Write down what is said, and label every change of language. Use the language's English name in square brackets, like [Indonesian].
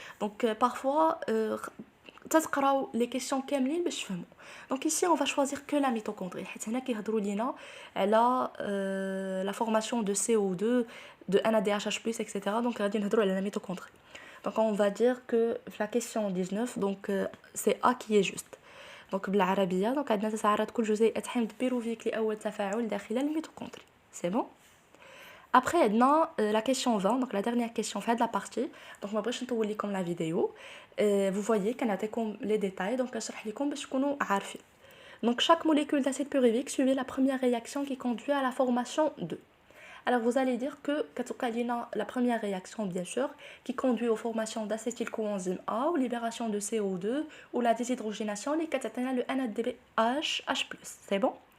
[French] Donc parfois [Arabic] تقراو [French] les questions [Arabic] كاملين باش تفهموا. [French] Donc ici on va choisir que la mitochondrie [Arabic] حيت هنا كيهضروا لينا على [French] la formation de CO2 de NADH+, etc. Donc [Arabic] غادي نهضروا على [French] la mitochondrie. Donc on va dire que la question 19 donc c'est A qui est juste. [Arabic] Donc بالعربية donc عندنا تتعرض كل جزيئة حمض بيروفيك لأول تفاعل داخل الميتوكوندري. [French] C'est bon. Après, [Arabic] عندنا [French] la question 20, donc la dernière question fait de la partie. Donc, [Arabic] ما بغيتش نطول لكم [French] la vidéo. Vous voyez [Arabic] كنعطيكم [French] les détails, donc [Arabic] كنشرح لكم باش تكونوا عارفين. [French] Donc, chaque molécule d'acide pyruvique suivait la première réaction qui conduit à la formation de. Alors, vous allez dire que la première réaction, bien sûr, qui conduit aux formations d'acétylcoenzyme A, ou libération de CO2, ou la déshydrogénation, les le NADPH, H+. C'est bon?